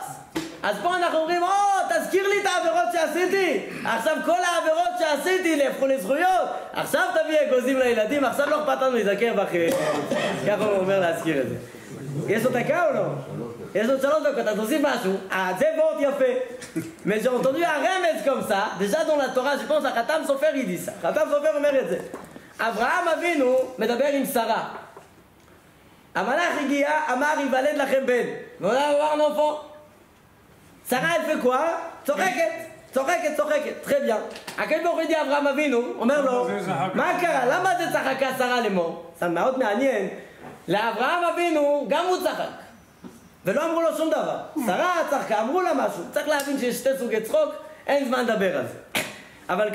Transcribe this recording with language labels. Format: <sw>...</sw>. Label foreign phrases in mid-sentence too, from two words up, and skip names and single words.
<he>אז פה אנחנו אומרים, תזכיר לי את העבירות שעשיתי. עכשיו כל העבירות שעשיתי נהפכו לזכויות. עכשיו תביא אגוזים לילדים, עכשיו לא אכפת לנו להיזכר בכם. ככה הוא אומר להזכיר את זה. יש לו דקה או לא? יש לו 3 דקות, אז עושים משהו. זה וורט יפה.</he> <fr>Mais j'ai entendu un remède comme ça, déjà dans la Torah, je pense à Khatam Sofer, il dit ça.</fr> <he>Khatam Sofer אומר את זה. אברהם אבינו מדבר עם שרה. המלאך הגיע, אמר ייוולד לכם בן. והוא אמר נופו. שרה</he> <fr>elle fait quoi?</fr> <he>צוחקת,</he> <fr>très bien.</fr> <he>הקדוש ברוך הוא dit אברהם אבינו, אומר לו, מה קרה? למה זה צחקה שרה לאמור? זה מאוד מעניין. לאברהם אבינו גם הוא צחק. ולא אמרו לו שום דבר. שרה צחקה, אמרו לה משהו. צריך להבין שיש 2 סוגי צחוק, אין זמן לדבר על זה.</he>